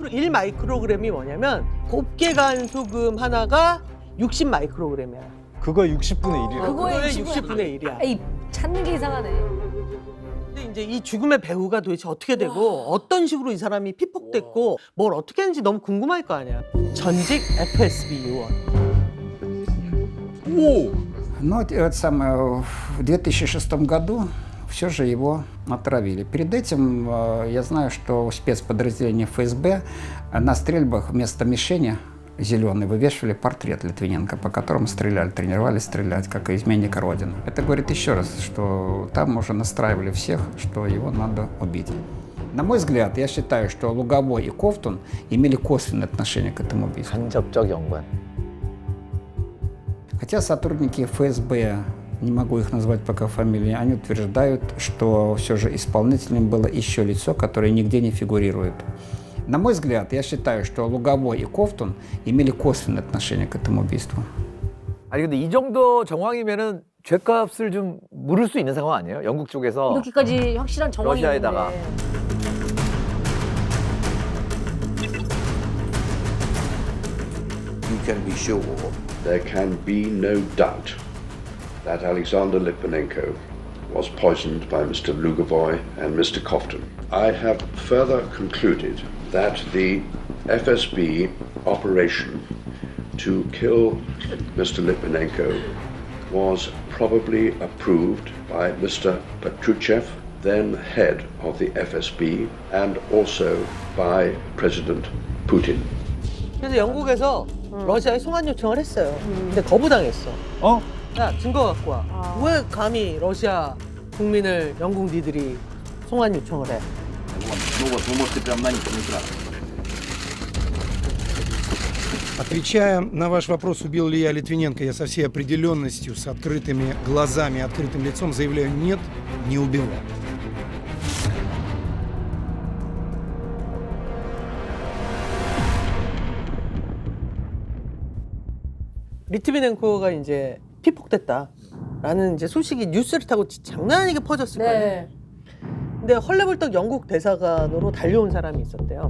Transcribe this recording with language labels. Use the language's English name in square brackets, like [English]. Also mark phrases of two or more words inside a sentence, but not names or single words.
[Korean] 1마이크로그램이 뭐냐면 곱게 간 소금 하나가 60마이크로그램이야. 그거 60분의 1이라고. 그거의 60분의 1이야. 에이, 찾는 게 이상하네. 근데 이제 이 죽음의 배후가 도대체 어떻게 되고 어떤 식으로 이 사람이 피폭됐고 뭘 어떻게 했는지 너무 궁금할 거 아니야. 전직 FSB 요원. [Russian] Ну, это самое, в 2006 году все же его отравили. Перед этим я знаю, что спецподразделения ФСБ на стрельбах вместо мишени зеленой вывешивали портрет Литвиненко, по которому стреляли, тренировались стрелять, как изменника Родины. Это говорит еще раз, что там уже настраивали всех, что его надо убить. На мой взгляд, я считаю, что Луговой и Ковтун имели косвенное отношение к этому убийству. [Korean] 간접적 연관. [Russian] Хотя сотрудники ФСБ, не могу их назвать пока фамилии, они утверждают, что все же исполнителем было еще лицо, которое нигде не фигурирует. На мой взгляд, я считаю, что Луговой и Ковтун имели косвенное отношение к этому убийству. [Korean] 아니 근데 이 정도 정황이면은 죗값을 좀 물을 수 있는 상황 아니에요? 영국 쪽에서 이렇게까지 확실한 정황이 러시아에다가. [English] You can be sure there can be no doubt that Alexander Litvinenko was poisoned by Mr. Lugovoy and Mr. Kovtun. I have further concluded that the FSB operation to kill Mr. Litvinenko was probably approved by Mr. Petruchev, then head of the FSB, and also by President Putin. [Korean] 그래서 영국에서 러시아에 송환 요청을 했어요. 근데 거부당했어. 야, 증거 갖고 와. 왜 감히 러시아 국민을 영국 니들이 송환 요청을 해? [Russian] Ну вот, вы можете прям на них не Отвечая на ваш вопрос, убил ли я Литвиненко, я со всей определенностью, с открытыми глазами, открытым лицом заявляю: нет, не убивал. [Korean] 리트비넨코가 이제 피폭됐다라는 이제 소식이 뉴스를 타고 장난 아니게 퍼졌을 거예요. 근데 헐레벌떡 영국 대사관으로 달려온 사람이 있었대요.